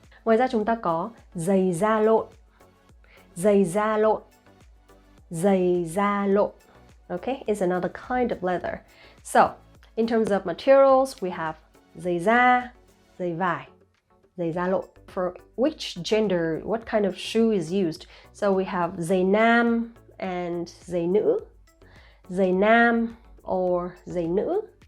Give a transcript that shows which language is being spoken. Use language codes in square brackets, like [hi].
[vi] Ngoài ra chúng ta có giày da lộn, giày da lộn, giày da lộn. [en] Okay, it's another kind of leather. So, in terms of materials, we have giày da, giày vải, giày da lộn. For which gender, what kind of shoe is used? So we have [vi] giày nam and giày nữ, giày nam or giày nữ.